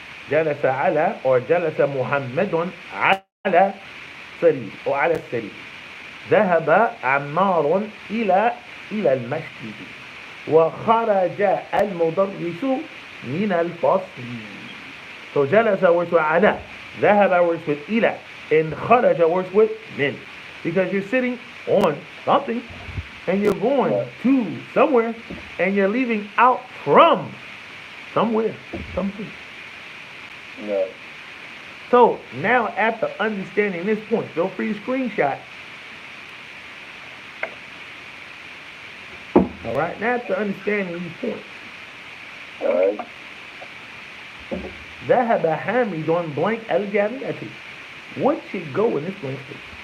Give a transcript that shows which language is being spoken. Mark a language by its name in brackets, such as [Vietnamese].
[Arabic] جلس على [English] or [Arabic] جلس محمد على سرير أو على السرير. ذهب عمار إلى المسجد وخرج المدرس من الفصل. [English] So جلس works with على, ذهب works with إلى, and خرج works with من. Because you're sitting on something and you're going to somewhere and you're leaving out from somewhere, something. No. So now after understanding this point, feel free to screenshot. All right, now after understanding these points. All right. [Arabic] ذهب حامد blank الجامعة. [English] What should go in this blank space?